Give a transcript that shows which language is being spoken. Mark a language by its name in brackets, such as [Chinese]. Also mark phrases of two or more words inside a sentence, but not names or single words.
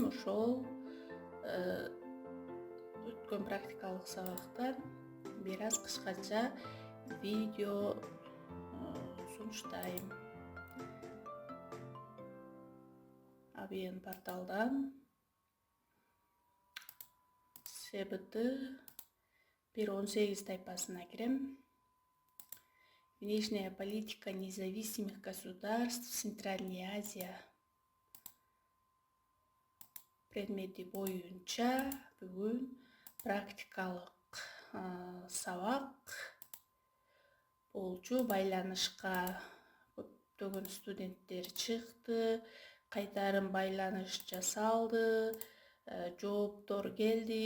[Kyrgyz] Ошол өткөн практикалык сабактан бир аз кыскача видео сунуштайм. АБН порталдан СБТ 1.18 тайпасына кирем. [Russian] Внешняя политика независимых государств Центральной Азии. [Kyrgyz] Предмети боюнча бүгүн практикалык сабак болчу. Байланышка көптөгөн студенттер чыкты, кайтарым байланыш жасалды, жооптор келди.